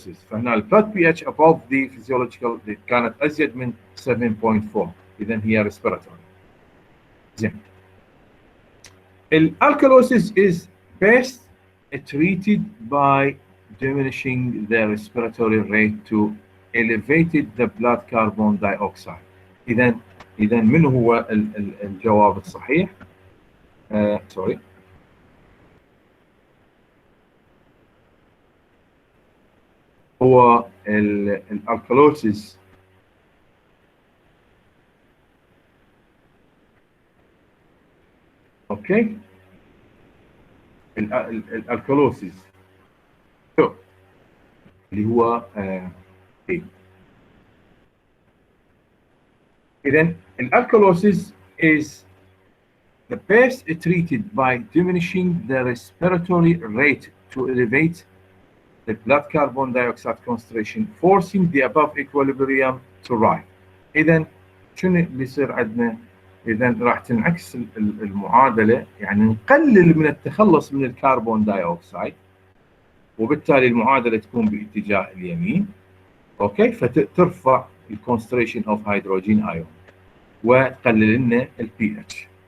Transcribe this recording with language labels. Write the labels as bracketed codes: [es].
[ar] فهنا البلاد بي اتش [en] above the physiological [ar] كانت ازيد من 7.4، اذا هي respiratory. زين. [en] Alkalosis is best treated by diminishing the respiratory rate to elevated the blood carbon dioxide. [ar] إذا من هو الجواب الصحيح؟ سوري. هو الالكالوسيس اوكي، الالكالوسيس اللي هو اذا الالكالوسيس is [en] the best treated by diminishing the respiratory rate to elevate the blood carbon dioxide concentration, forcing the above equilibrium to rise. [ar] اذا شنو اللي يصير عندنا؟ اذا راح تنعكس المعادله، يعني نقلل من التخلص من الكربون دايوكسيد، وبالتالي المعادله تكون باتجاه اليمين، اوكي، فترفع الكونسنتريشن اوف هيدروجين ايون وتقلل لنا البي اتش.